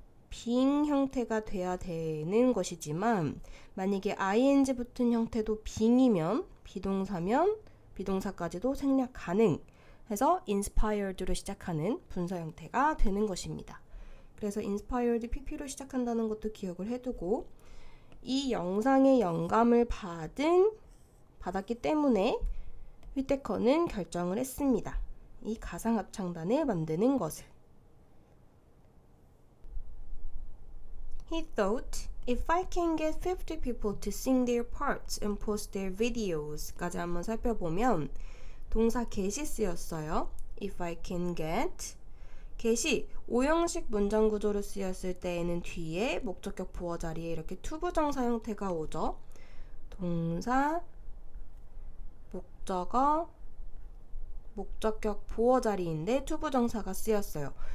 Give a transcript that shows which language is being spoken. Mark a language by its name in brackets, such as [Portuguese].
[Korean] being 형태가 돼야 되는 것이지만 만약에 ing 붙은 형태도 being이면 비동사면 비동사까지도 생략 가능 해서 inspired로 시작하는 분사 형태가 되는 것입니다. 그래서 inspired pp로 시작한다는 것도 기억을 해두고, 이 영상의 영감을 받았기 때문에 휘테커는 결정을 했습니다. 이 가상합창단을 만드는 것을. [English] He thought, if I can get 50 people to sing their parts and post their videos [Korean] 까지 한번 살펴보면 동사 get이 쓰였어요. [English] If I can get [Korean] get이 5형식 문장 구조로 쓰였을 때에는 뒤에 목적격 보어 자리에 이렇게 투부정사 형태가 오죠. 동사, 목적어, 목적격 보어 자리인데 투부정사가 쓰였어요.